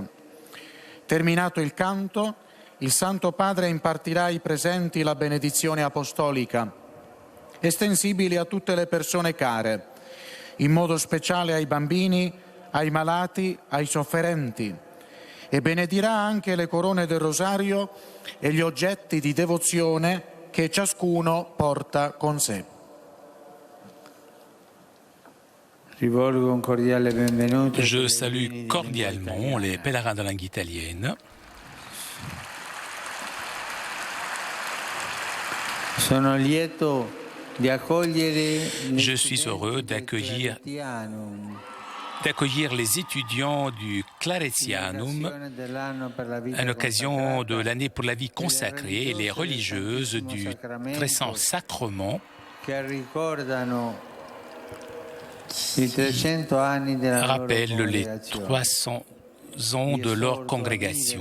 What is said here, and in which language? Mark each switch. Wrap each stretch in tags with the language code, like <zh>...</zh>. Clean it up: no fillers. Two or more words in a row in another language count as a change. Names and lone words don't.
<it>Terminato il canto, il Santo Padre impartirà ai presenti la benedizione apostolica, estensibili a tutte le persone care, in modo speciale ai bambini, ai malati, ai sofferenti, e benedirà anche le corone del rosario e gli oggetti di devozione che ciascuno porta con sé. Rivolgo un cordiale benvenuto.</it> <fr>Je salue cordialement les pèlerins de langue italienne.</fr> <it>Sono lieto di accogliere</it> <fr>Je suis heureux d'accueillir les étudiants du Claretianum à l'occasion de l'année pour la vie consacrée et les religieuses du Très Saint Sacrement rappellent les 300 ans de leur congrégation.</fr>